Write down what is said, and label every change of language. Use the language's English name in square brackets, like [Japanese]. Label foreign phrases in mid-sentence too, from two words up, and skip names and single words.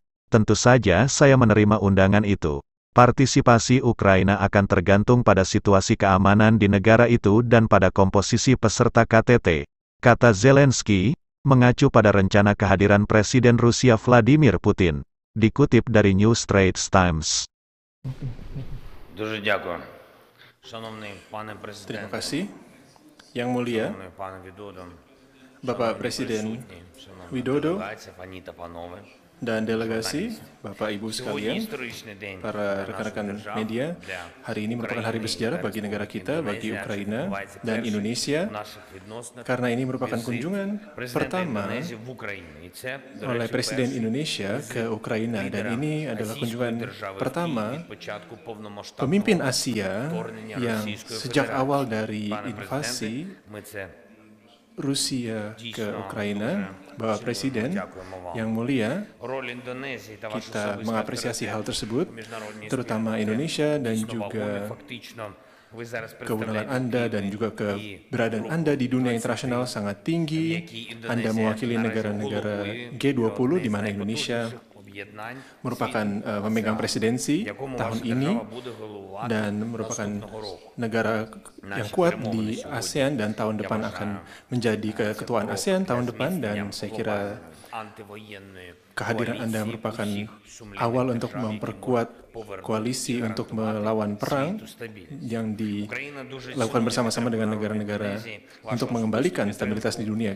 [Indonesian] Tentu saja saya menerima undangan itu. Partisipasi Ukraina akan tergantung pada situasi keamanan di negara itu dan pada komposisi peserta KTT, kata Zelensky, mengacu pada rencana kehadiran Presiden Rusia Vladimir Putin, dikutip dari New Straits Times. [Ukrainian] Дуже дякую. Шановний пане [Indonesian] Terima [Ukrainian] президенте, [Indonesian] kasih. Yang mulia, [Ukrainian] шановний пане Відодо, [Indonesian] Bapak [Ukrainian] шановні [Indonesian] Presiden [Ukrainian] присутні, шановна [Indonesian] Widodo [Ukrainian] делегація, пані та панове. [Indonesian] dan delegasi, Bapak Ibu [Ukrainian] Сьогодні [Indonesian] sekalian, [Ukrainian] історичний день [Indonesian] para [Ukrainian] для нашої [Indonesian] rekan-rekan [Ukrainian] держави, [Indonesian] media, [Ukrainian] для [Indonesian] hari ini merupakan hari [Ukrainian] України [Indonesian] bersejarah [Ukrainian] і [Indonesian] bagi negara [Ukrainian] Республіки [Indonesian] kita, bagi [Ukrainian] Індонезія, адже [Indonesian] Ukraina [Ukrainian] відбувається [Indonesian] dan [Ukrainian] перший [Indonesian] Indonesia, [Ukrainian] в наших відносинах [Indonesian] karena ini merupakan [Ukrainian] візит [Indonesian] kunjungan [Ukrainian] президента [Indonesian] pertama [Ukrainian] Індонезії в Україну. І це, до [Indonesian] oleh [Ukrainian] речі, [Indonesian] Presiden [Ukrainian] перший [Indonesian] Indonesia ke Ukraina, dan [Ukrainian] лідера [Indonesian] ini adalah [Ukrainian] Російської [Indonesian] kunjungan [Ukrainian] держави в [Indonesian] pertama [Ukrainian] Київ від початку повномасштабного [Indonesian] pemimpin Asia [Ukrainian] вторгнення [Indonesian] yang [Ukrainian] Російської [Indonesian] sejak [Ukrainian] Федерації. [Indonesian] awal dari [Ukrainian] Пане [Indonesian] invasi [Ukrainian] президенте, ми це [Indonesian] Rusia ke [Ukrainian] Дійсно, [Indonesian] Ukraina, [Ukrainian] дуже [Indonesian] Bapak [Ukrainian] цінуємо, [Indonesian] Presiden [Ukrainian] дякуємо вам. [Indonesian] yang mulia, [Ukrainian] Роль Індонезії та ваш [Indonesian] kita [Ukrainian] особистий [Indonesian] mengapresiasi hal [Ukrainian] авторитет [Indonesian] tersebut, [Ukrainian] у міжнародній [Indonesian] terutama [Ukrainian] спільноті [Indonesian] Indonesia dan [Ukrainian] дійсно [Indonesian] juga [Ukrainian] вагомі. Фактично, ви зараз [Indonesian] kewenangan [Ukrainian] представляєте [Indonesian] Anda dan [Ukrainian] Київ [Indonesian] juga [Ukrainian] і [Indonesian] keberadaan [Ukrainian] Європу. [Indonesian] Anda di dunia internasional sangat tinggi. Anda mewakili negara-negara G20 di mana Indonesia merupakan memegang presidensi tahun ini dan merupakan negara yang kuat di ASEAN dan tahun depan akan menjadi keketuaan ASEAN tahun depan, dan saya kira kehadiran Anda merupakan awal untuk memperkuat koalisi untuk melawan perang yang dilakukan bersama-sama dengan negara-negara untuk mengembalikan stabilitas di dunia.